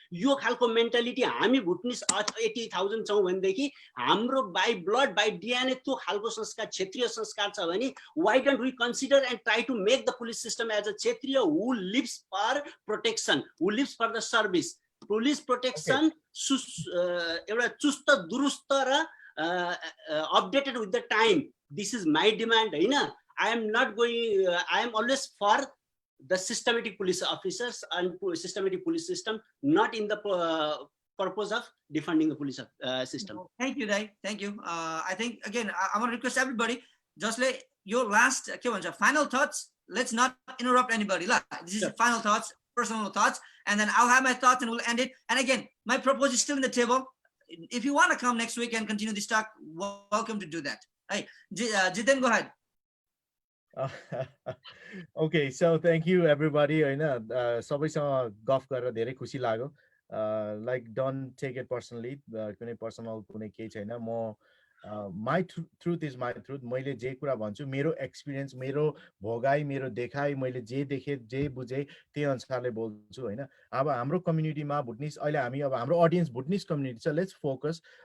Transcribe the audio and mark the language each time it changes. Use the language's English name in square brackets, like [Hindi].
[Nepali] यो खालको मेन्टालिटी हामी भुटनिस 80,000 छौँ भनेदेखि हाम्रो बाई ब्लड बाई डिएनए त्यो खालको संस्कार क्षेत्रीय संस्कार छ भने [English] why don't we consider and try to make the police system as a [Nepali] क्षेत्रीय [English] who lives for protection who lives for the service [Nepali] police protection एउटा चुस्त दुरुस्त र updated [English] with the time this is my demand [Nepali] हैन [English] I am not going I am always for the systematic police officers and systematic police system not in the purpose of defunding the police system thank you Dai thank you I think again I want to request everybody just like your last [Nepali] के भन्छ [English] final thoughts let's not interrupt anybody this is final thoughts personal thoughts and then I'll have my thoughts and we'll end it and again my proposal is still in the table if you want to come next week and continue this talk welcome to do that Hey, Jiten, go ahead. Okay, so thank you everybody. [Nepali] होइन सबैसँग गफ गरेर धेरै खुसी लाग्यो [English] like don't take it personally [Nepali] कुनै personal कुनै केही छैन म [English] my truth is my truth [Nepali] मैले जे कुरा भन्छु मेरो एक्सपिरियन्स मेरो भोगाई मेरो देखाइ मैले जे देखेँ जे बुझेँ त्यही अनुसारले बोल्छु होइन अब हाम्रो कम्युनिटीमा भुटनिस अहिले हामी अब हाम्रो अडियन्स भुटनिस कम्युनिटी छ [English] let's focus